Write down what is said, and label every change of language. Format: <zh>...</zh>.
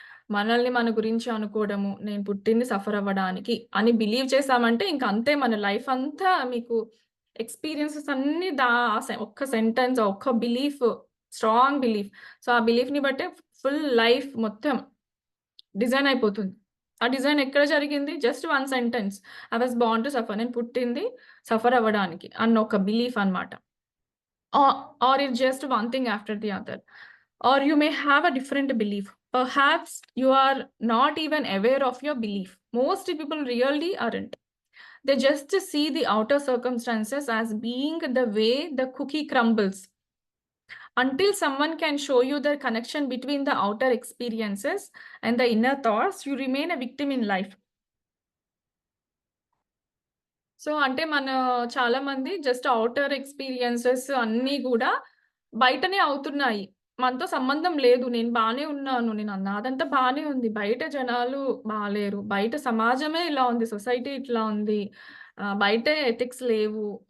<te>మనల్ని మన గురించి అనుకోవడము, నేను పుట్టింది సఫర్ అవ్వడానికి అని బిలీవ్ చేశామంటే ఇంక అంతే మన లైఫ్ అంతా మీకు ఎక్స్‌పీరియన్సెస్ అన్నీ ఒక్క సెంటెన్స్, ఒక్క బిలీఫ్, స్ట్రాంగ్ బిలీఫ్. సో, ఆ బిలీఫ్‌ని బట్టే ఫుల్ లైఫ్ మొత్తం డిజైన్ అయిపోతుంది. ఆ డిజైన్ ఎక్కడ జరిగింది? Just one sentence.</te> <en>I was born to suffer.</en> <te>నేను పుట్టింది సఫర్ అవ్వడానికి అన్న ఒక బిలీఫ్ అన్నమాట.</te> <en>Or it's just one thing after the other. Or you may have a different belief. Perhaps you are not even aware of your belief. Most people really aren't. They just see the outer circumstances as being the way the cookie crumbles. Until someone can show you the connection between the outer experiences and the inner thoughts, you remain a victim in life.</en> <te>So, అంటే చాలామంది just outer experiences అన్నీ గూడా బయటనే అవుతున్నాయి. మనతో సంబంధం లేదు. నేను బానే ఉన్నాను. నాదంతా బానే ఉంది. బయట జనాలు బాలేరు. బయట సమాజమే ఇలా ఉంది. సొసైటీ ఇట్లా ఉంది. బయటే ఎథిక్స్ లేవు.</te>